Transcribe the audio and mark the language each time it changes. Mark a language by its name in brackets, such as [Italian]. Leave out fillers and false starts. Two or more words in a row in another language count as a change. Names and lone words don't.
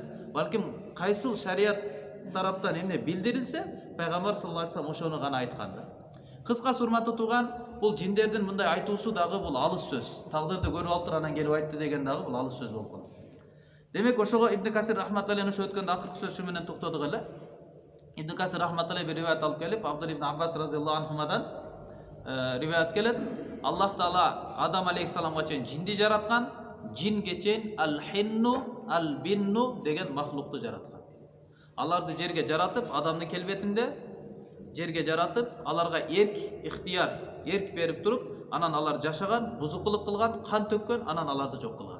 [Kyrgyz] Балким кайсыл шарият тараптан эмне билдирилсе, пайгамбар [Arabic] صلى الله عليه وسلم [Kyrgyz] ошону гана айткан да. Кыскасы урматтуу тууган, бул жиндердин мындай айтуусу дагы бул алыс сөз. Тагдырды көрүп алып туруп анан келип айтты деген дагы бул алыс сөз болуп калат. Демек ошого Ибн Касир рахматуллахи ошо өткөндө акыркы сөзү менен токтодук эле. Ибн Касир рахматуллахи бир риваят алып келип, Абдулла ибн Аббас [Arabic] رضي الله عنهما [Kyrgyz] риваят келет. Аллах Таала Адам алейхиссаламга чейин жинди жараткан, жинге чейин ал-хинну, ал-бинну деген махлукту жараткан. Аларды жерге жаратып, Адамдын келбетинде жерге жаратып, аларга эрк, ихтияр, эрк берип туруп, анан алар жашаган, бузукулук кылган, кан төккөн, анан аларды жок кылган.